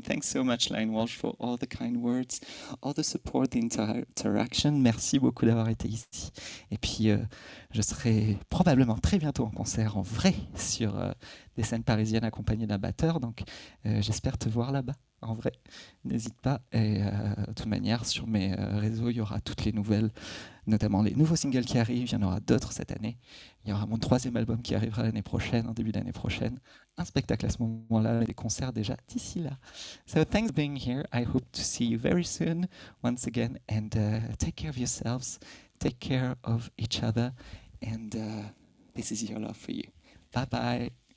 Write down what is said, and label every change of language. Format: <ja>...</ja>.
<en>Thanks so much, Lion Walsh, for all the kind words, all the support, the interaction.</en> <fr>Merci beaucoup d'avoir été ici. Et puis, je serai probablement très bientôt en concert en vrai sur des scènes parisiennes accompagnées d'un batteur. Donc, j'espère te voir là-bas, en vrai. N'hésite pas. Et de toute manière, sur mes réseaux, il y aura toutes les nouvelles, notamment les nouveaux singles qui arrivent. Il y en aura d'autres cette année. Il y aura mon 3e album qui arrivera l'année prochaine, en début d'année prochaine. Un spectacle à ce moment-là, et des concerts déjà d'ici là.</fr> <en>So thanks for being here. I hope to see you very soon once again, and take care of yourselves, take care of each other, and this is Your Love for you. Bye bye.</en>